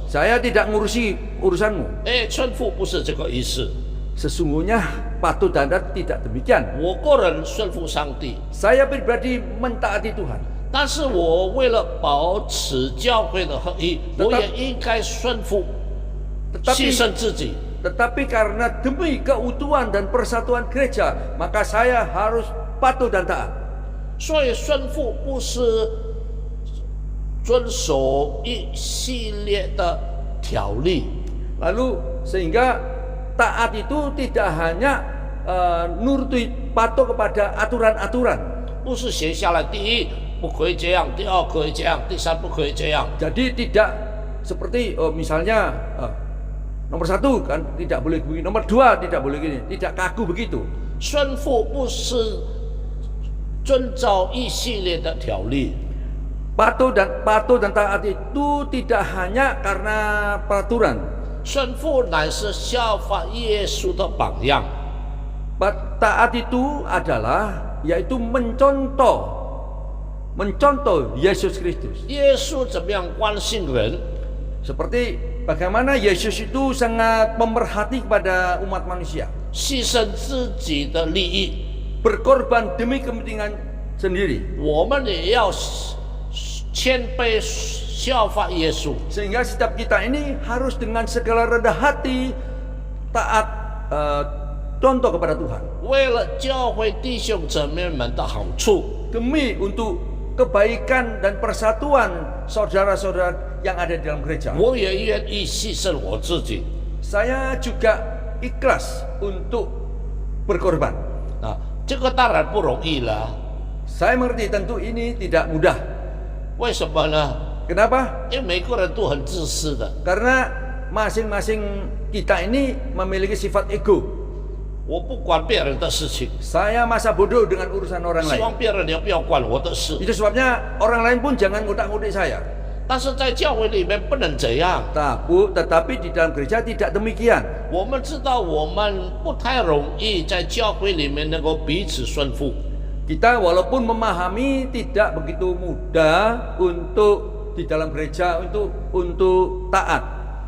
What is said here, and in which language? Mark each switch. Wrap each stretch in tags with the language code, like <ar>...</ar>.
<id>Saya tidak ngurusi urusanmu.</id> <zh>顺服不是这个意思。</zh> <id>Sesungguhnya patuh dan taat tidak demikian.</id> <zh>我个人顺服上帝，</zh> <id>Saya pribadi mentaati Tuhan.</id> <zh>但是我为了保持教会的合一， 我也应该顺服，牺牲自己。</zh> <id>Tetapi karena demi keutuhan dan persatuan gereja, maka saya harus patuh dan taat.</id> <zh>所以顺服不是遵守一系列的条例，</zh> <id>Lalu sehingga taat itu tidak hanya nuruti patuh kepada aturan-aturan.</id> <zh>不是写下来，第一不可以这样，第二可以这样，第三不可以这样。</zh> <id>Jadi tidak seperti misalnya nomor 1 kan tidak boleh begini, nomor 2 tidak boleh gini, tidak kaku begitu.</id> <zh>顺服不是遵照一系列的条例，</zh> <id>Patuh dan taat itu tidak hanya karena peraturan.</id> <zh>顺服乃是效法耶稣的榜样。</zh> <id>Taat itu adalah yaitu mencontoh Yesus Kristus.</id> <zh>耶稣怎么样关心人？</zh> <id>Seperti bagaimana Yesus itu sangat memerhati kepada umat manusia,</id> <zh>牺牲自己的利益，</zh> <id>berkorban demi kepentingan sendiri.</id> <zh>我们也要谦卑效法耶稣。</zh> <id>Sehingga setiap kita ini harus dengan segala rendah hati taat contoh kepada Tuhan,</id> <zh>为了教会弟兄姊妹们的好处，</zh> <id>demi untuk kebaikan dan persatuan saudara-saudara yang ada di dalam gereja.</id> <zh>我也愿意牺牲我自己。</zh> <id>Saya juga ikhlas untuk berkorban.</id> <zh>这个当然不容易了。</zh> <id>Saya mengerti tentu ini tidak mudah.</id> <zh>为什么呢？</zh> <id>Kenapa?</id> <zh>因为每个人都很自私的。</zh> <id>Karena masing-masing kita ini memiliki sifat ego.</id> <zh>我不管别人的事情，</zh> <id>Saya masa bodoh dengan urusan orang</id> <zh>希</zh> <id>lain.</id> <zh>望别人也不要管我的事。</zh> <id>Itu sebabnya orang lain pun jangan ngutak-ngutik saya.</id> <zh>但是在教会里面不能这样。</zh> <id>Tetapi di dalam gereja tidak demikian.</id> <zh>我们知道我们不太容易在教会里面能够彼此顺服。</zh> <id>Kita walaupun memahami tidak begitu mudah untuk di dalam gereja untuk taat.</id>